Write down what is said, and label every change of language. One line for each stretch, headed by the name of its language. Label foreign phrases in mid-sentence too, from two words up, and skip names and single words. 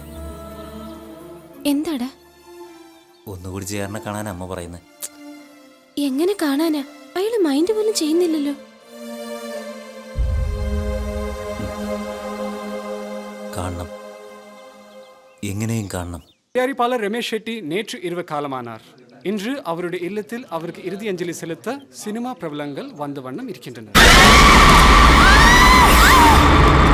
Malayalam: എന്താടാ? ഒന്നുകൂടി ജയറിനെ കാണാൻ അമ്മ പറയുന്നത്. എങ്ങനെ കാണാനാ? അയാള് മൈൻഡ് പോലും ചെയ്യുന്നില്ലല്ലോ. കാണണം, എങ്ങനെയും കാണണം.
Tamil: தயாரிப்பாளர் ரமேஷ் ஷெட்டி நேற்று இரவு காலமானார். இன்று அவருடைய இல்லத்தில் அவருக்கு இறுதி அஞ்சலி செலுத்த சினிமா பிரபலங்கள் வந்த வண்ணம் இருக்கின்றனர்.